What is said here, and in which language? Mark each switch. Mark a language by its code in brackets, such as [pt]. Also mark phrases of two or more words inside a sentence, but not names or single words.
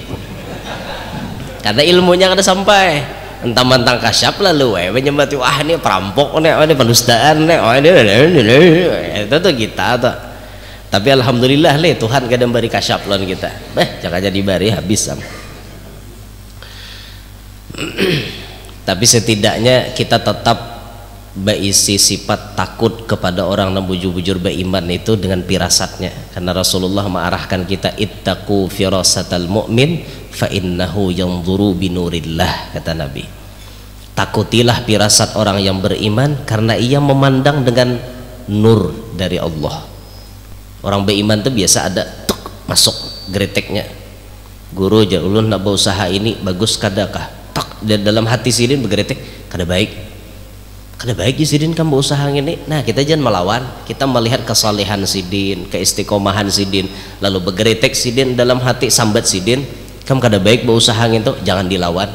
[bjn] Karena ilmunya kada sampai. Entang-mentang kasyaf lalu menyembati, wah ini perampok nih, ini pendustaan nih, oh ini itu tuh kita tuh. Tapi alhamdulillah Tuhan kadang beri kasyaf lawan kita. Jangan jadi bari habis sam. Tapi setidaknya kita tetap berisi sifat takut kepada orang yang bujur-bujur beriman itu dengan firasatnya, karena Rasulullah mengarahkan kita [ar] اتقوا فراسة المؤمن فإنه ينظر بنور الله, [bjn] kata Nabi. Takutilah firasat orang yang beriman karena ia memandang dengan nur dari Allah. Orang beriman itu biasa ada tuk masuk greteknya, guru aja ulun nak berusaha ini bagus kadakah, tak dalam hati sidin bergeretek kada baik, kada baik sidin kamu berusaha ini. Nah kita jangan melawan, kita melihat kesalehan sidin, keistiqomahan sidin, lalu bergeretek sidin dalam hati sambat sidin, kamu kada baik berusaha itu, jangan dilawan.